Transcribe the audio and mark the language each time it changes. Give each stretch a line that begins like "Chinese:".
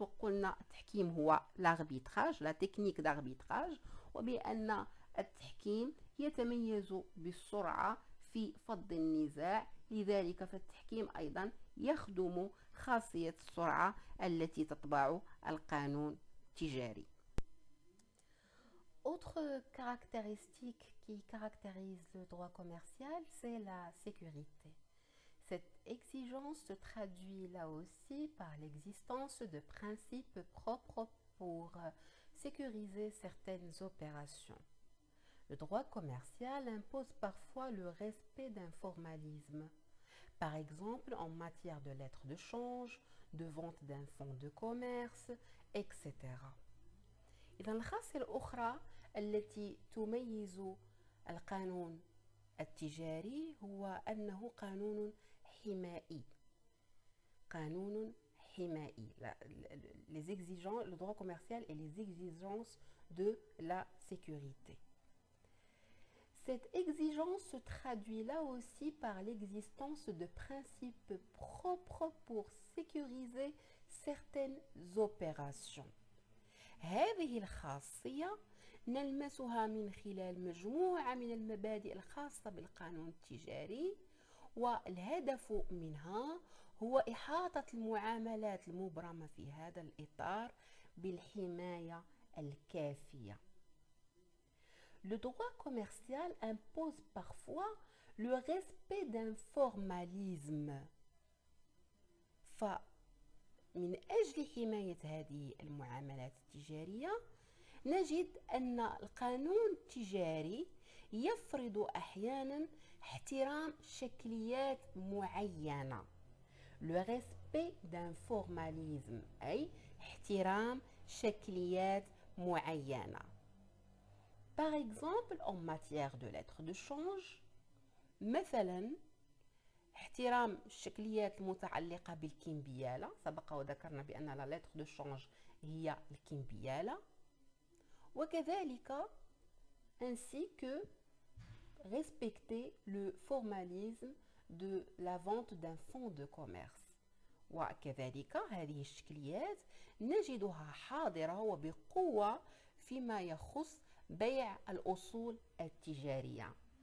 Arabic: وقلنا التحكيم هو لاربيتراج، لا تكنيك داربيتراج، وبأن التحكيم يتميز بالسرعة في فض النزاع، لذلك فالتحكيم أيضا يخدم خاصية السرعة التي تطبع القانون التجاري.
French: Autre caractéristique qui caractérise le droit commercial, c'est la sécurité. Cette exigence se traduit là aussi par l'existence de principes propres pour sécuriser certaines opérations. Le droit commercial impose parfois le respect d'un formalisme, par exemple en matière de lettres de change, de vente d'un fonds de commerce, etc.
Arabic: إذا الخاصية الأخرى التي تميز القانون التجاري هو أنه قانون حمائي. قانون حمائي.
French: Le droit commercial et les exigences de la sécurité. Cette exigence se traduit là aussi par l'existence de principes propres pour sécuriser certaines opérations.
Arabic: هذه الخاصية نلمسها من خلال مجموعة من المبادئ الخاصة بالقانون التجاري، والهدف منها هو إحاطة المعاملات المبرمة في هذا الإطار بالحماية الكافية.
French: Le droit commercial impose parfois le respect d'un formalisme.
Arabic: فمن أجل حماية هذه المعاملات التجارية نجد أن القانون التجاري يفرض أحيانا احترام شكليات معينة.
French: Le respect d'un formalisme
Arabic: أي احترام شكليات معينة.
French: Par exemple, en matière de lettres de change،
Arabic: مثلا احترام الشكليات المتعلقة بالكمبيالة. سبق وذكرنا بأن لا lettre de change هي الكمبيالة.
French: وكذلك ainsi que respecter le formalisme de la vente d'un fonds de commerce.
Arabic: وكذلك هذه الشكليات نجدها حاضرة وبقوة فيما يخص بيع الأصول التجارية.